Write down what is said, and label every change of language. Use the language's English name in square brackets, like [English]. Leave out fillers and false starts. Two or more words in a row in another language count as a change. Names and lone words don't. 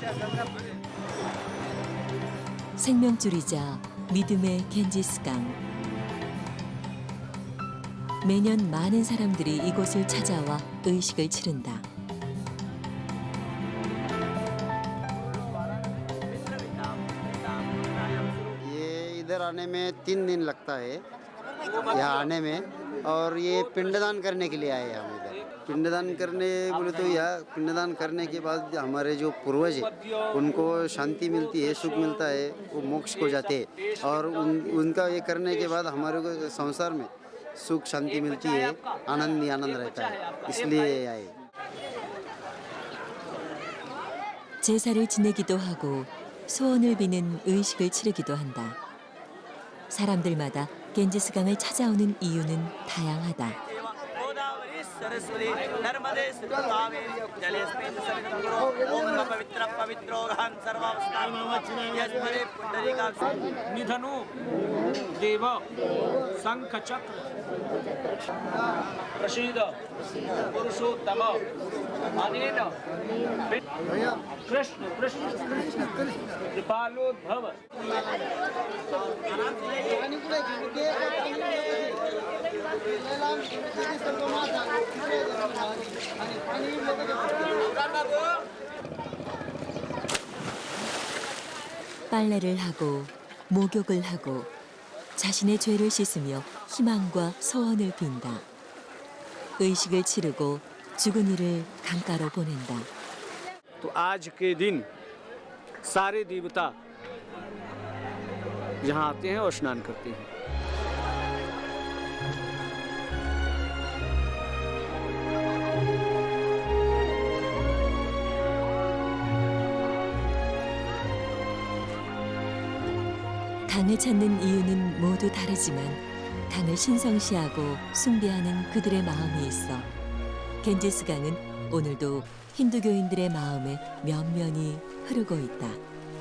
[Korean] 생명줄이자 믿음의 겐지스강. 매년 많은 사람들이 이곳을 찾아와 의식을 치른다. [Hindi] ये इधर आने में 3 दिन लगता है यहाँ आने में, और ये पिंडदान करने के लिए आए हम इधर। पिंडदान करने बोले तो यहाँ पिंडदान करने के बाद हमारे जो पूर्वज है उनको शांति मिलती है, सुख मिलता है, वो मोक्ष को जाते हैं, और उनका ये करने के बाद हमारे को संसार में सुख शांति मिलती है, आनंद ही आनंद रहता है, इसलिए आए। [Korean] 제사를 지내기도 하고 소원을 비는 의식을 치르기도 한다. 사람들마다 겐지스강을 찾아오는 이유는 다양하다. [Sanskrit] निधनु देव शंख चक्र प्रसीद पुरुषोत्तम अनेन कृष्ण कृष्ण कृपालोद्भव [Korean] 빨래를 하고 목욕을 하고 자신의 죄를 씻으며 희망과 소원을 빈다. 의식을 치르고 죽은 이를 강가로 보낸다. [Hindi] तो आज के दिन सारे देवता यहाँ आते हैं और स्नान करते हैं। [Korean] 강을 찾는 이유는 모두 다르지만 강을 신성시하고 숭배하는 그들의 마음이 있어 겐지스강은 오늘도 힌두교인들의 마음에 면면이 흐르고 있다.